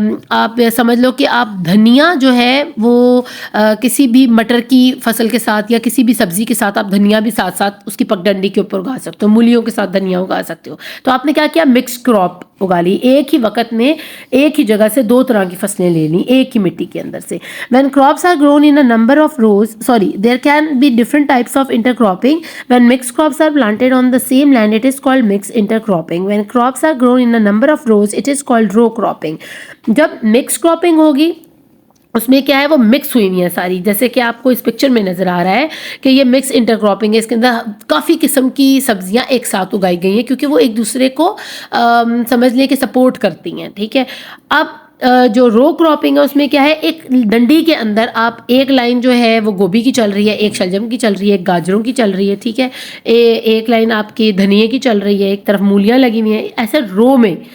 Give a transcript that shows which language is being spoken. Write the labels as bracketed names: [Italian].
[Urdu] آپ سمجھ لو کہ آپ دھنیا جو ہے وہ کسی بھی مٹر کی فصل کے ساتھ یا کسی بھی سبزی کے ساتھ آپ دھنیا بھی ساتھ ساتھ اس کی پگڈنڈی کے اوپر اگا سکتے ہو، مولیوں کے ساتھ دھنیا اگا سکتے ہو. تو آپ نے کیا کیا؟ مکس کراپ اگا لی، ایک ہی وقت میں ایک ہی جگہ سے 2 طرح کی فصلیں لے لیں ایک ہی مٹی کے اندر سے. [English] When crops are grown in a number of rows, there can be different types of intercropping. When mixed crops are planted on the same land, it is called mixed intercropping. When crops are grown in a number of rows, it is called row cropping. [Urdu] جب mixed cropping ہوگی اس میں کیا ہے، وہ mix ہوئی ہوئی ہیں ساری، جیسے کہ آپ کو اس پکچر میں نظر آ رہا ہے کہ یہ مکس انٹر کراپنگ ہے. اس کے اندر کافی قسم کی سبزیاں ایک ساتھ اگائی گئی ہیں کیونکہ وہ ایک دوسرے کو سمجھ لیں کہ سپورٹ کرتی ہیں، ٹھیک ہے. اب جو رو کراپنگ ہے اس میں کیا ہے، ایک ڈنڈی کے اندر آپ ایک لائن جو ہے وہ گوبھی کی چل رہی ہے، ایک شلجم کی چل رہی ہے، ایک گاجروں کی چل رہی ہے، ٹھیک ہے، ایک لائن آپ کی دھنیے کی چل رہی ہے، ایک طرف مولیاں لگی ہوئی ہیں، ایسے رو میں.